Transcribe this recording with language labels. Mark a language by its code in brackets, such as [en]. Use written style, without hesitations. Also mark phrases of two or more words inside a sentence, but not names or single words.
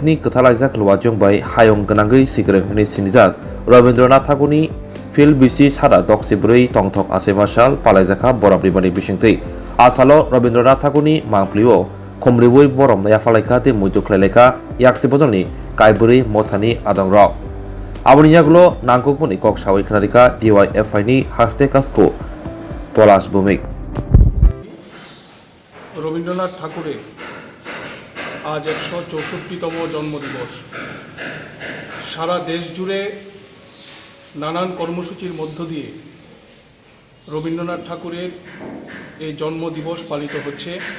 [trp] ni Kathalajak Lwajong by Hayong Ganangai Sigreng Hini Sinijak Rabindranath Tagore Phil Bisi Sada Doksibrei Tongthok Asemasal Palajaka Borabrimani Bisingtei Asalo Rabindranath Tagore Mangplio Khomribui Borom Yafalaika Te Muituklaileka Yakse Bodoni Kaiburi Mothani Adangrao Aboniyagulo Nangkukmuni Kok Sawai Khanarika DYFI ni Haste Kasko Polash Bumik [bn] রবীন্দ্রনাথ ঠাকুরের আজ 164তম জন্মদিবস। সারা দেশ জুড়ে নানান কর্মসূচির মধ্য দিয়ে রবীন্দ্রনাথ ঠাকুরের এই জন্মদিবস পালিত হচ্ছে।